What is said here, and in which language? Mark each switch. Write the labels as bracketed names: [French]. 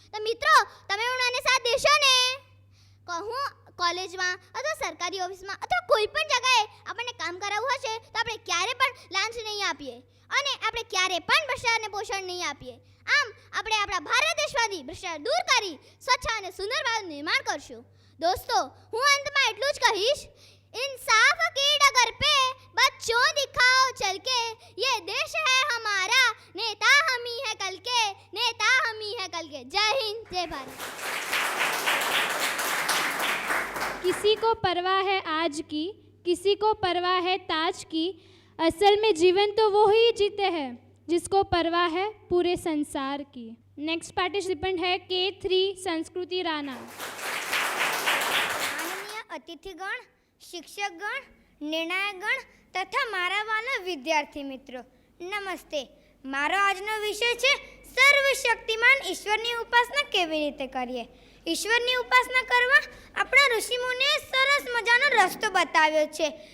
[Gujarati] તો મિત્રો, તમે પણ મને સાથ દેશો ને? કહું કોલેજમાં અથવા સરકારી ઓફિસમાં અથવા કોઈ પણ જગાએ આપણને કામ કરાવવું હશે તો આપણે ક્યારે પણ લાંચ નહીં આપીએ અને આપણે ક્યારે પણ ભ્રષ્ટાચારને પોષણ નહીં આપીએ. આમ આપણે આપણા ભારત દેશમાંથી ભ્રષ્ટાચાર દૂર કરી સ્વચ્છ અને સુંદર ભારતનું નિર્માણ કરશું. દોસ્તો, હું અંતમાં એટલું જ કહીશ, [Hindi] इंसाफ की डगर पे बच्चों दिखाओ चल के, ये देश है हमारा, नेता हम ही है कल के, नेता हम ही है कल के. जय हिंद, जय भारत. किसी को परवाह है आज की, किसी को परवाह है ताज की, असल में जीवन तो वो ही जीते हैं जिसको परवाह है पूरे संसार की. नेक्स्ट पार्टिसिपेंट है K3 संस्कृति राणा. [Gujarati] માનનીય અતિથિગણ, શિક્ષકગણ, નિર્ણાયકગણ તથા મારા વાલા વિદ્યાર્થી મિત્રો, નમસ્તે. મારો આજનો વિષય છે સર્વશક્તિમાન ઈશ્વરની ઉપાસના કેવી રીતે કરીએ. ઈશ્વરની ઉપાસના કરવા આપણા ઋષિમુનિએ સરસ મજાનો રસ્તો બતાવ્યો છે.